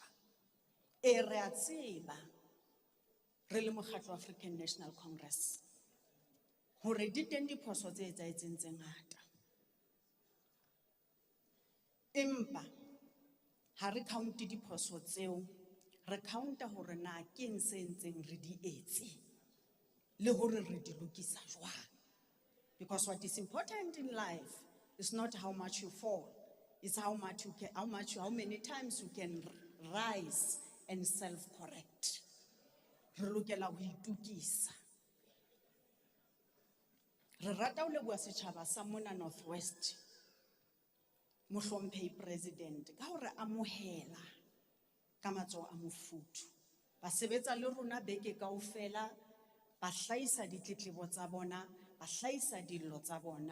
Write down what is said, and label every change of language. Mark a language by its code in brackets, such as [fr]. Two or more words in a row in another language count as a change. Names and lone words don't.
[st] E re a tseba re le mokgatlo wa African National Congress hore di teng diphoso tse etsahetseng tse ngata. Empa ha re counte diphoso tseo, re counta hore na ke eng se ntseng re di etse le hore re di lokisa jwang. [en] Because what is important in life is not how much you fall, it's how many times you can rise and self-correct. [st] Re lokela ho itukisa. Re rata ho leboha setjhaba sa mona Northwest, mohlomphehi President, ka hore amohela ka matsoho a mofuthu. Ba sebetsa le rona beke kaofela, ba hlahisa ditletlebo tsa bona, ba hlahisa dillo tsa bona.